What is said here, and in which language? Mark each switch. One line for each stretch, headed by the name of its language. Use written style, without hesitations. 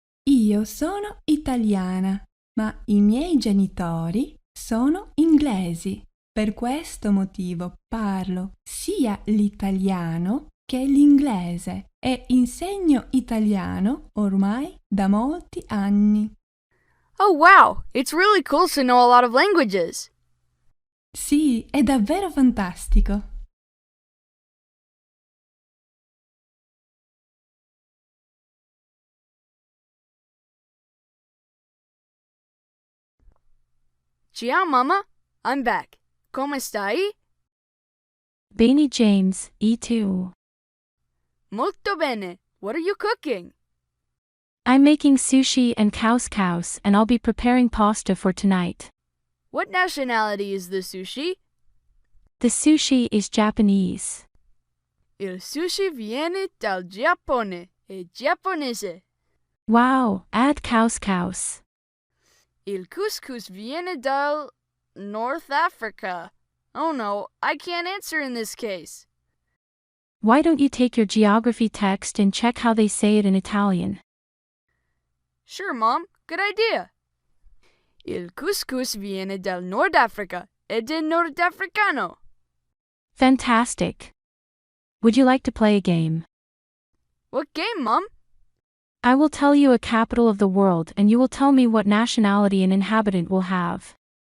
Italian: Io sono italiana, ma i miei genitori sono inglesi. Per questo motivo parlo sia l'italiano che l'inglese e insegno italiano ormai da molti anni.
English: Oh wow, it's really cool to know a lot of languages.
Italian: Sì, è davvero fantastico.
English: Ciao Mama, I'm back.
Italian: Come stai? Bene James, e tu? Molto bene.
English: What are you cooking? I'm making sushi and couscous and I'll be preparing pasta for tonight. What nationality is the sushi? The sushi is Japanese.
Italian: Il sushi viene dal Giappone. È giapponese.
English: Wow, add couscous.
Italian: Il couscous viene dal North Africa.
English: Oh no, I can't answer in this case. Why don't you take your geography text and check how they say it in Italian? Sure, Mom. Good idea.
Italian: Il couscous viene dal Nord Africa ed è nordafricano.
English: Fantastic. Would you like to play a game? What game, Mom? I will tell you a capital of the world and you will tell me what nationality an inhabitant will have.